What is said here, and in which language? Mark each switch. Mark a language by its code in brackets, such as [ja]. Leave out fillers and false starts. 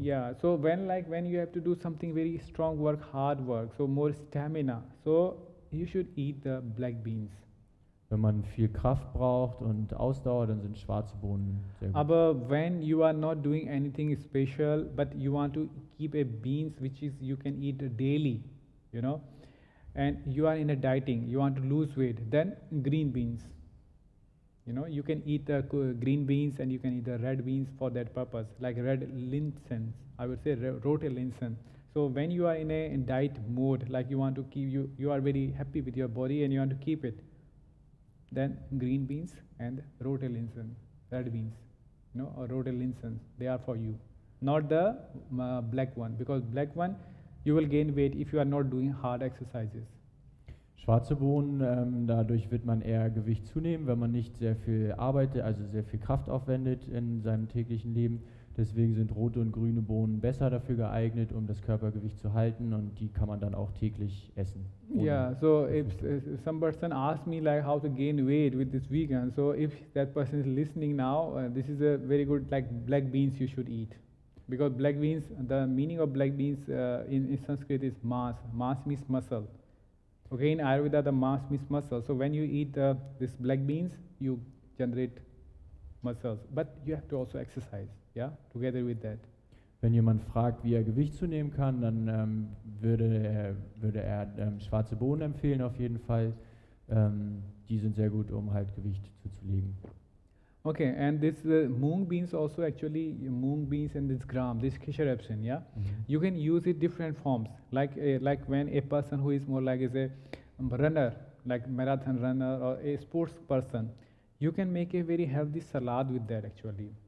[en] Yeah, so when you have to do something very strong work, hard work, so more stamina, so you should eat the black beans. [de] Wenn man viel Kraft braucht und Ausdauer, dann sind schwarze Bohnen sehr gut. Aber [en] when you are not doing anything special, but you want to keep a beans which is you can eat daily, and you are in a dieting, you want to lose weight, then green beans. You can eat the green beans and you can eat the red beans for that purpose, like red linsen, I would say [de] rote linsen. [en] So when you are in a diet mode, like you want to keep, you are very happy with your body and you want to keep it, then green beans and [de] rote linsen, [en] red beans, or rote linsen, they are for you. Not the black one, because black one, you will gain weight if you are not doing hard exercises. [de] Schwarze Bohnen, dadurch wird man eher Gewicht zunehmen, wenn man nicht sehr viel arbeitet, also sehr viel Kraft aufwendet in seinem täglichen Leben. Deswegen sind rote und grüne Bohnen besser dafür geeignet, um das Körpergewicht zu halten, und die kann man dann auch täglich essen. [en] Yeah, so if some person asks me like how to gain weight with this vegan, so if that person is listening now, this is a very good like black beans you should eat. because black beans, the meaning of black beans in Sanskrit is mas. Mas means muscle. Okay, in Ayurveda the mas means muscle. So when you eat this black beans, you generate muscles. But you have to also exercise, yeah, together with that. [de] Wenn jemand fragt, wie er Gewicht zunehmen kann, dann würde er schwarze Bohnen empfehlen auf jeden Fall. Die sind sehr gut, um halt Gewicht zuzulegen. [en] Okay, and this mung beans also actually, mung beans and this gram, this kisharepsin, yeah? You can use it different forms. Like when a person who is more like is a runner, like marathon runner or a sports person, you can make a very healthy salad with that actually.